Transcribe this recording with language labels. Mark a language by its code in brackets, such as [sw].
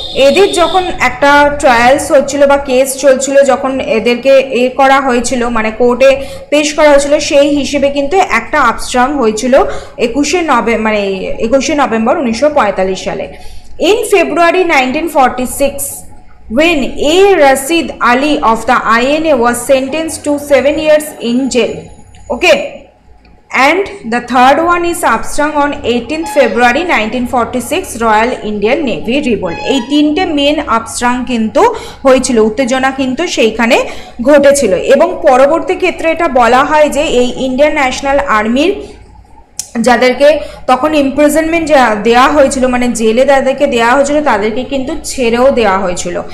[bn] এদের যখন একটা ট্রায়ালস হচ্ছিল বা কেস চলছিল, যখন এদেরকে করা হয়েছিল মানে কোর্টে পেশ করা হয়েছিল, সেই হিসেবে কিন্তু একটা আপস্ট্রাং হয়েছিল 21শে নভেম্বর 1945 সালে। [en] In February 1946, when A. Rashid Ali of the INA was sentenced to 7 years in jail. Okay, and the third one is upstrung on 18th February 1946, Royal Indian Navy revolt. [bn] এই তিনটে মেন আপস্ট্রাং কিন্তু হয়েছিল, উত্তেজনা কিন্তু সেইখানে ঘটেছিল। এবং পরবর্তী ক্ষেত্রে এটা বলা হয় যে এই ইন্ডিয়ান ন্যাশনাল আর্মির যাদেরকে তখন ইমপ্রিজনমেন্ট দেওয়া হয়েছিল, মানে জেলে যাদেরকে দেওয়া হয়েছিল, তাদেরকে কিন্তু ছেড়েও দেওয়া হয়েছিল।